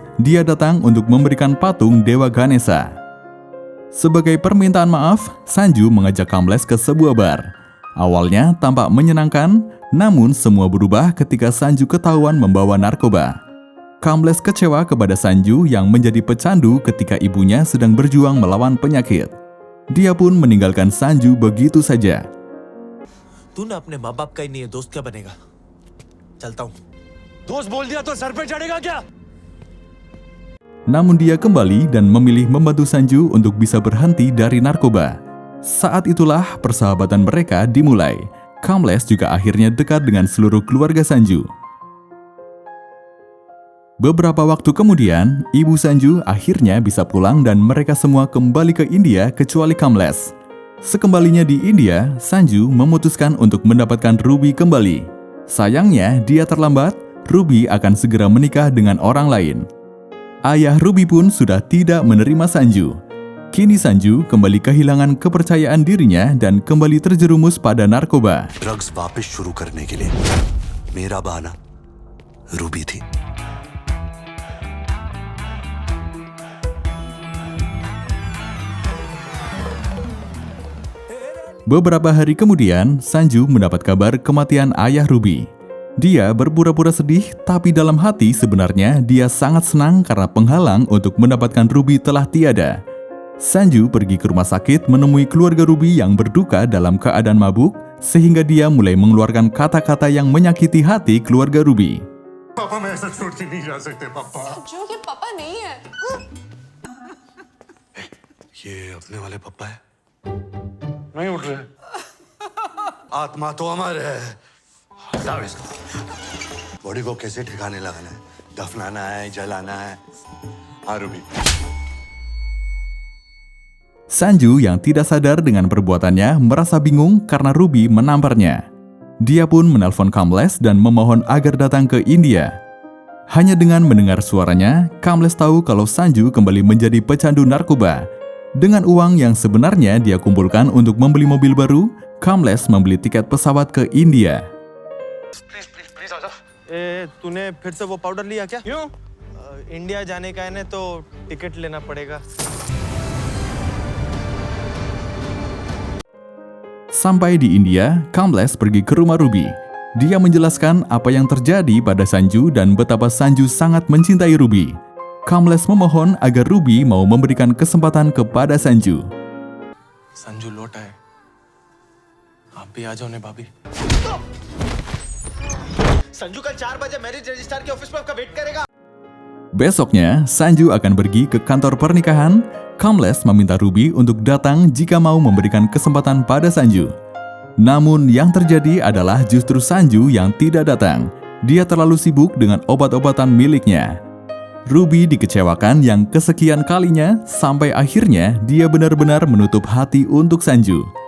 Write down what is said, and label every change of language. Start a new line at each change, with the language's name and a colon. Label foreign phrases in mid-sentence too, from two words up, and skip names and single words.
Indonesian: Dia datang untuk memberikan patung Dewa Ganesha. Sebagai permintaan maaf, Sanju mengajak Kamlesh ke sebuah bar. Awalnya tampak menyenangkan, namun semua berubah ketika Sanju ketahuan membawa narkoba. Kamlesh kecewa kepada Sanju yang menjadi pecandu ketika ibunya sedang berjuang melawan penyakit. Dia pun meninggalkan Sanju begitu saja.
Hindi: तू ना अपने माँ बाप का ही नहीं है, दोस्त क्या बनेगा? चलता हूँ। दोस्त बोल दिया तो सर पे चढ़ेगा क्या?
Indonesian: Namun dia kembali dan memilih membantu Sanju untuk bisa berhenti dari narkoba. Saat itulah persahabatan mereka dimulai. Kamlesh juga akhirnya dekat dengan seluruh keluarga Sanju. Beberapa waktu kemudian, ibu Sanju akhirnya bisa pulang dan mereka semua kembali ke India kecuali Kamlesh. Sekembalinya di India, Sanju memutuskan untuk mendapatkan Ruby kembali. Sayangnya, dia terlambat. Ruby akan segera menikah dengan orang lain. Ayah Ruby pun sudah tidak menerima Sanju. Kini Sanju kembali kehilangan kepercayaan dirinya dan kembali terjerumus pada narkoba.
Hindi: ड्रग्स वापस शुरू करने के लिए मेरा बहाना रूबी थी।
Indonesian: Beberapa hari kemudian, Sanju mendapat kabar kematian ayah Ruby. Dia berpura-pura sedih, tapi dalam hati sebenarnya dia sangat senang karena penghalang untuk mendapatkan Ruby telah tiada. Sanju pergi ke rumah sakit menemui keluarga Ruby yang berduka dalam keadaan mabuk, sehingga dia mulai mengeluarkan kata-kata yang menyakiti hati keluarga Ruby.
Hindi: पापा मैं ऐसा छोड़ के नहीं जा सकते पापा। जो ये पापा नहीं है। ये अपने वाले पापा है। नहीं उठ रहे। आत्मा तो अमर है। हटाओ इसको। बॉडी को कैसे ठिकाने लगाना है? दफनाना है, जलाना है। हाँ रूबी।
Indonesian: Sanju yang tidak sadar dengan perbuatannya merasa bingung karena Ruby menamparnya. Dia pun menelpon Kamlesh dan memohon agar datang ke India. Hanya dengan mendengar suaranya, Kamlesh tahu kalau Sanju kembali menjadi pecandu narkoba. Dengan uang yang sebenarnya dia kumpulkan untuk membeli mobil baru, Kamlesh membeli tiket pesawat ke India.
Hindi: प्लीज आजा। तूने फिर से वो पाउडर लिया क्या? क्यों? इंडिया जाने का है ना, तो टिकट लेना पड़ेगा।
Indonesian: Sampai di India, Kamlesh pergi ke rumah Ruby. Dia menjelaskan apa yang terjadi pada Sanju dan betapa Sanju sangat mencintai Ruby. Kamlesh memohon agar Ruby mau memberikan kesempatan kepada Sanju.
Hindi: संजू लौटा है, आप भी आ जाओ ने भाभी। संजू कल 4 बजे
English: marriage registrar
Hindi: के ऑफिस में आपका वेट करेगा।
Indonesian: Besoknya, Sanju akan pergi ke kantor pernikahan. Kamlesh meminta Ruby untuk datang jika mau memberikan kesempatan pada Sanju. Namun yang terjadi adalah justru Sanju yang tidak datang. Dia terlalu sibuk dengan obat-obatan miliknya. Ruby dikecewakan yang kesekian kalinya sampai akhirnya dia benar-benar menutup hati untuk Sanju.